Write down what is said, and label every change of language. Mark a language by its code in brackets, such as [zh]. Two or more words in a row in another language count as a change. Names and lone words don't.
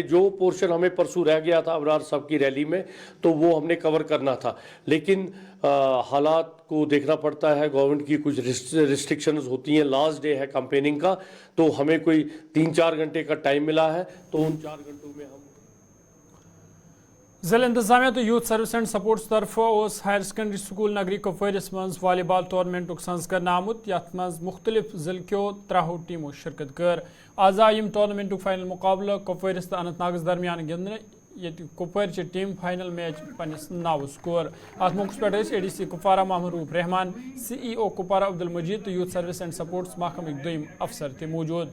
[hi] जो पोर्शन हमें परसों रह गया था अबरार साहब की रैली में, तो वो हमने कवर करना था, लेकिन हालात को देखना पड़ता है, गवर्नमेंट की कुछ रिस्ट्रिक्शंस होती हैं। लास्ट डे है कैंपेनिंग का, तो हमें कोई 3-4 घंटे का टाइम मिला है, तो उन 4 घंटों में हम [ks] ज़िला इंतजामिया तो यूथ सर्विस एंड सपोर्ट्स तरफ हायर सेकेंडरी स्कूल नगरी कुपवारिस मज वॉलीबॉल टूर्नामेंट सज कर आमुत, यथ मज मुख्तलिफ जिले क्यों 3 टीमों शिरकत कर। आज आय टूर्नामेंट फाइनल मुकाबला कुपवारिस तो अनंतनागस दरमियान गिंदने, ये कुपवार टीम [en] final match [ks] पन्निस नाव स्कोर। अत मौके पे ADC कुपवारा महमूद रहमान, CEO कुपवारा अब्दुल मजीद तो यूथ सर्विस एंड सपोर्ट्स महकमे दोम अफसर थे मौजूद।